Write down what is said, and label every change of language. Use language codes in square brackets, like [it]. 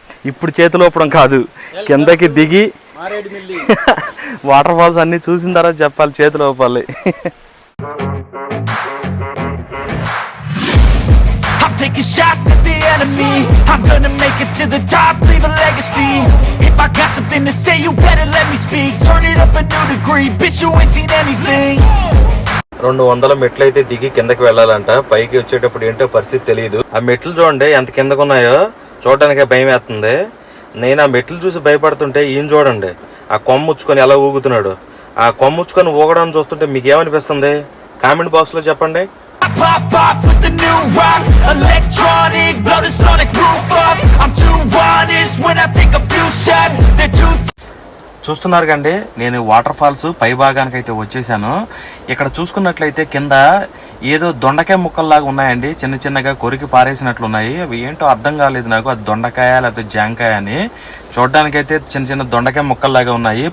[te] ఇప్పుడు చేతిలో ఊపడం కాదు, కిందకి దిగి వాటర్ ఫాల్స్ అన్ని చూసిన తర్వాత చెప్పాలి, చేతిలో ఊపాలి. [en] Taking shots at the enemy, I'm gonna make it to the top, leave a legacy. If I got something to say, you better let me speak. Turn it up a new degree, bitch, you ain't seen anything. [te] 200 మెట్లు అయితే దిగి కిందకి వెళ్ళాలంట. పైకి వచ్చేటప్పుడు ఏంటో పరిస్థితి తెలియదు. ఆ మెట్లు చూడండి ఎంత కిందకు ఉన్నాయో, చూడడానికి భయం వేస్తుంది. నేను ఆ మెట్లు చూసి భయపడుతుంటే ఈయన చూడండి, ఆ కొమ్మ ముచ్చుకొని ఎలా ఊగుతున్నాడు. ఆ కొమ్మ ముచ్చుకొని ఊగడం చూస్తుంటే మీకు ఏమనిపిస్తుంది? కామెంట్ బాక్స్ లో చెప్పండి. [en] Pop off with the new rock, electronic, blow the sonic roof up. I'm too honest when I take a few shots. They're too. [te] చూస్తున్నారు కండి, నేను వాటర్ ఫాల్స్ పై భాగానికి అయితే వచ్చేసాను. ఇక్కడ చూసుకున్నట్లయితే కింద ఏదో దొండకాయ ముక్కల్లాగా ఉన్నాయండి, చిన్న చిన్నగా కొరికి పారేసినట్లు ఉన్నాయి. అవి ఏంటో అర్థం కాలేదు నాకు, అది దొండకాయ లేకపోతే జాంకాయ అని. చూడడానికైతే చిన్న చిన్న దొండకాయ ముక్కల్లాగా ఉన్నాయి.